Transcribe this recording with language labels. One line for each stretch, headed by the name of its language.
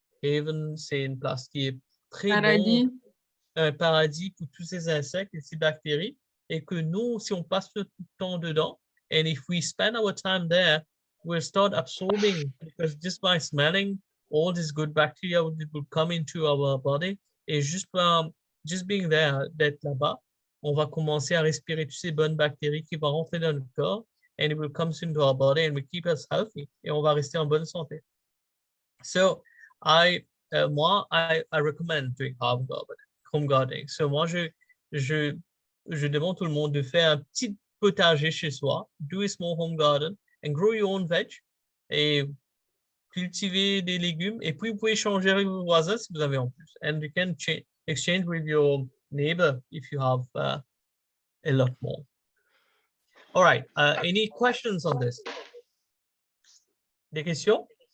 French: Haven, c'est une place qui est très Paradis. bon, un paradis pour tous ces insectes et ces bactéries. Et que nous, si on passe tout le temps dedans,
English: and if we spend our time there, we'll start absorbing, because just by smelling, all this good bacteria will come into our body.
French: Et
English: just being there,
French: d'être là-bas, on va commencer à respirer toutes ces bonnes bactéries qui vont rentrer dans notre corps,
English: and it will come into our body and will keep us healthy.
French: Et on va rester en bonne santé.
English: So, I recommend doing home gardening.
French: So, moi, je demande tout le monde de faire un petit potager chez soi,
English: do a small home garden, and grow your own veg,
French: et cultiver des légumes, et puis vous pouvez échanger avec vos voisins si vous avez en plus.
English: And you can exchange with your neighbor if you have a lot more. All right, any questions on this?
French: Des questions?